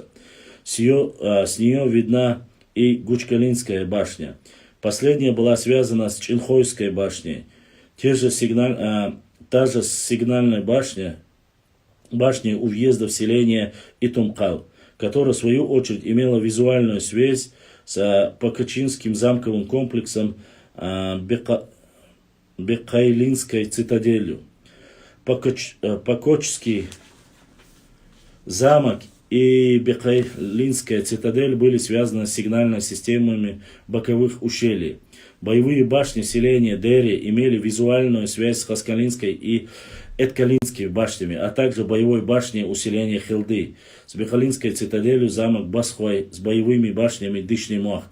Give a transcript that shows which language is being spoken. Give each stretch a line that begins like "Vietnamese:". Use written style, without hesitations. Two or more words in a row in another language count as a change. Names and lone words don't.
Russian: С нее видна и Гучкалинская башня. Последняя была связана с Чинхойской башней. Та же сигнальная башня у въезда в селение Итумкал, которая в свою очередь имела визуальную связь с Покачинским замковым комплексом Бекайлинской цитаделью. Покочский замок и Бекайлинская цитадель были связаны с сигнальными системами боковых ущелий. Боевые башни селения Дери имели визуальную связь с Хаскалинской и Эткалинской башнями, а также боевой башней у селения Хилды, с Бекайлинской цитаделью замок Басхой, с боевыми башнями Дышный Муахк.